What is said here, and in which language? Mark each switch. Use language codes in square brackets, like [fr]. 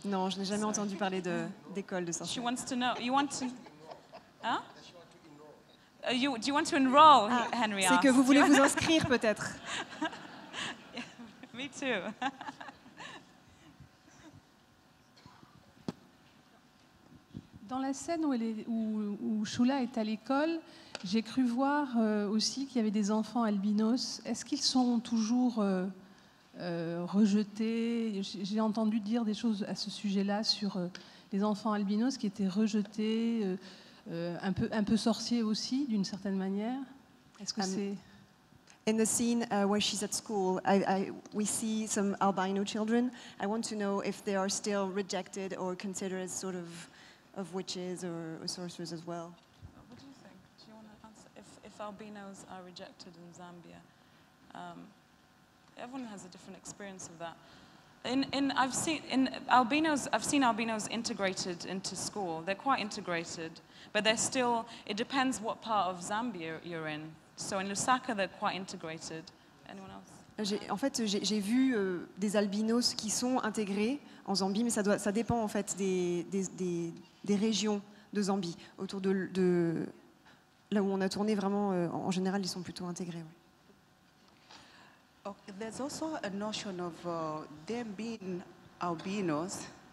[fr] Non, je n'ai jamais entendu parler d'école de sorcières. [en] She wants to know. You want to? Huh? Do you want to enroll, Henry? [fr] C'est que vous voulez vous inscrire peut-être. [en] Yeah, me too. [fr] Dans la scène où Shula est à l'école, j'ai cru voir aussi qu'il y avait des enfants albinos. Est-ce qu'ils sont toujours rejetés? J'ai entendu dire des choses à ce sujet-là sur les enfants albinos qui étaient rejetés, un peu sorciers aussi, d'une certaine manière. Est-ce que c'est... [en] In the scene where she's at school, we see some albino children. I want to know if they are still rejected or considered as sort of witches or sorcerers as well. What do you think? Do you want to answer? If albinos are rejected in Zambia, everyone has a different experience of that. I've seen albinos integrated into school. They're quite integrated, but they're still. It depends what part of Zambia you're in. So in Lusaka, they're quite integrated. Anyone else? [fr] En fait, j'ai vu des albinos qui sont intégrés en Zambie, mais ça dépend en fait des régions de Zambie. Autour de là où on a tourné, vraiment, en général, ils sont plutôt intégrés. Ouais. [en] Okay, there's also a notion of them being albinos.